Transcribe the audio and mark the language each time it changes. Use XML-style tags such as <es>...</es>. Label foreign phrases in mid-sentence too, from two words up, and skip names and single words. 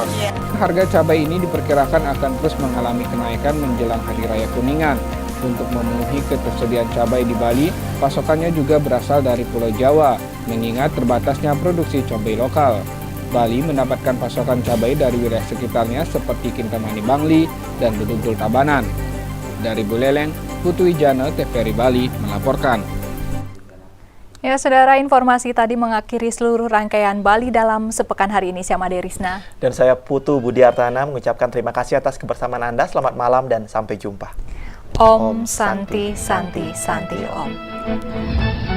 <id>Harga cabai ini diperkirakan akan terus mengalami kenaikan menjelang Hari Raya Kuningan. Untuk memenuhi ketersediaan cabai di Bali, pasokannya juga berasal dari Pulau Jawa, mengingat terbatasnya produksi cabai lokal. Bali mendapatkan pasokan cabai dari wilayah sekitarnya seperti Kintamani Bangli dan Bedugul Tabanan. Dari Buleleng, Putu Wijana, TVRI Bali melaporkan. Ya, Saudara, informasi tadi mengakhiri seluruh rangkaian Bali dalam sepekan hari ini. Saya Made Risna. Dan saya Putu Budiartana mengucapkan terima kasih atas kebersamaan Anda. Selamat malam dan sampai jumpa.</id> <ban>Om Santi Santi Santi Om.</ban>